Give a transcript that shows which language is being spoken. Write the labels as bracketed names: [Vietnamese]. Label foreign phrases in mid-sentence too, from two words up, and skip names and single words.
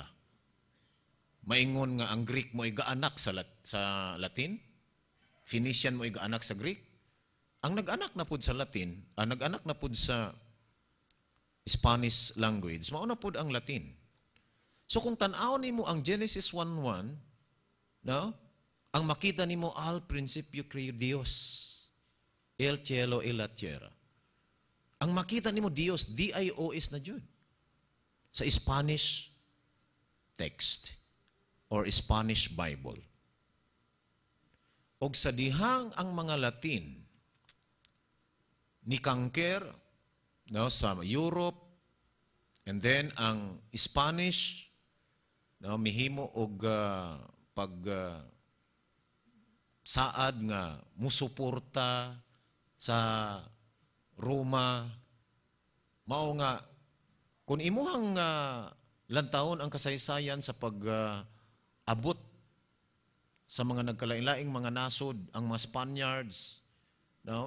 [Cebuano] Maingon nga ang Greek mo'y gaanak sa Latin, Phoenician mo'y gaanak sa Greek. Ang nag-anak na pod sa Latin, nag-anak na pod sa [English] Spanish language, [Cebuano] mao na pod ang Latin. So kung tan-aw nimo ang Genesis 1:1, no? Ang makita nimo [Spanish] al principio creó Dios, el cielo y la tierra. [Cebuano] Ang makita nimo Dios, D-I-O-S na jud. [English] Sa Spanish text or Spanish Bible. [Cebuano] Og sa dihang ang mga Latin ni kangker, no, sa Europe, and then ang Spanish, no, mihimo og saad nga musuporta sa Roma, mao nga, kung imuhang lantawon ang kasaysayan sa pag-abot sa mga nagkalain-laing mga nasod, ang mga Spaniards, no?